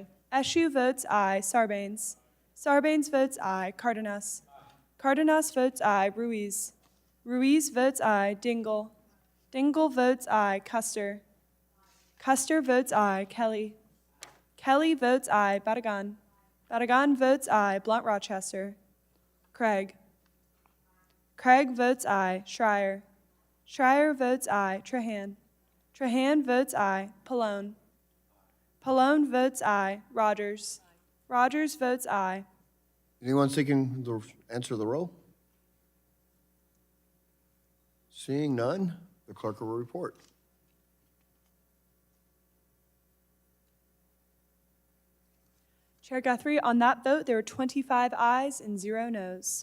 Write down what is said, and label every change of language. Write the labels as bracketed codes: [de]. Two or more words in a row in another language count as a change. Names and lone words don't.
[en] Eschew votes aye. Sarbanes. Sarbanes votes aye. Cardenas. Cardenas votes aye. Ruiz. Ruiz votes aye. Dingell. Dingell votes aye. Custer. Custer votes aye. Kelly. Kelly votes aye. Badagan. Badagan votes aye. Blunt Rochester. Craig. Craig votes aye. Schreier. Schreier votes aye. Trahan. Trahan votes aye. Pallone. Pallone votes aye. Rogers. Rogers votes aye. Anyone seeking to answer the roll? Seeing none, the clerk will report. Chair Guthrie, on that vote, there were 25 ayes and 0 noes.